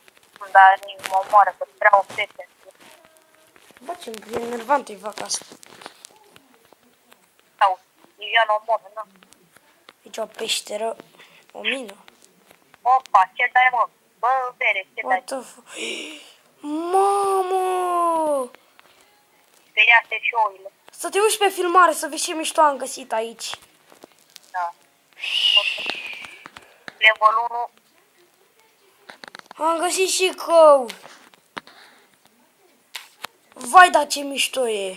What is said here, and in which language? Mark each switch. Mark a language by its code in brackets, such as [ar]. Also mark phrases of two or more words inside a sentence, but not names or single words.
[ro] Dar nici mă omoară, că prea o pete. Bă, ce enervant e vaca asta. Sau, nici ea nu omoră, nu? Aici o peșteră, o mină. Opa, ce dai, mă? Bă, bere, ce dai? [en] What the fuck? [ro] Mamă! Speriate și oile. Să te uiți pe filmare, să vezi ce mișto am găsit aici. Da. Level 1. Am găsit și cău. Vai, da ce mișto e.